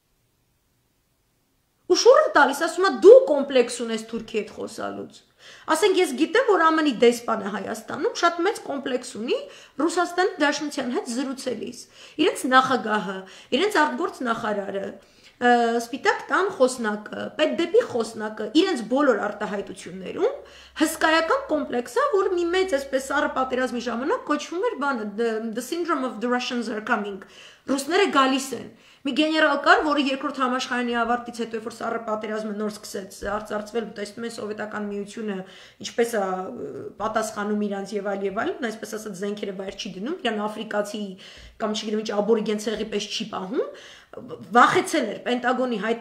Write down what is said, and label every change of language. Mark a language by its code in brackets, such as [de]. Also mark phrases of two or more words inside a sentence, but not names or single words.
[hy] Ու շուռը տալիս, ասում է դու կոմպլեքս ունես Թուրքի հետ խոսալուց։ Ասենք ես գիտեմ, որ ԱՄՆ-ի դեսպանը Հայաստանում շատ մեծ կոմպլեքս ունի Ռուսաստանի Դաշնության հետ զրուցելիս։ Իրենց նախագահը, իրենց արտգործ նախարարը, Սպիտակ տան խոսնակը, պետդեպի խոսնակը, իրենց բոլոր արտահայտություններում հսկայական կոմպլեքս է, որ մի մեծ այսպես սառը պատերազմի ժամանակ կոչվում էր բանը [en] The syndrome of the Russians are coming։ [hy] Ռուսները գալիս են։ Մի գեներալ կար, որը երկրորդ համաշխարհային ավարտից հետո, երբ որ սառը պատերազմը նոր սկսեց արծարծվել, տեսնում են սովետական միությունը ինչպես է պատասխանում իրանց եւ այլն, այսպես ասած զենքերը վայր չի դնում, իրան աֆրիկացի կամ չգիտեմ ինչ աբորիգեն ցեղի պես չի պահում, վախեցել էր Պենտագոնի հայտնի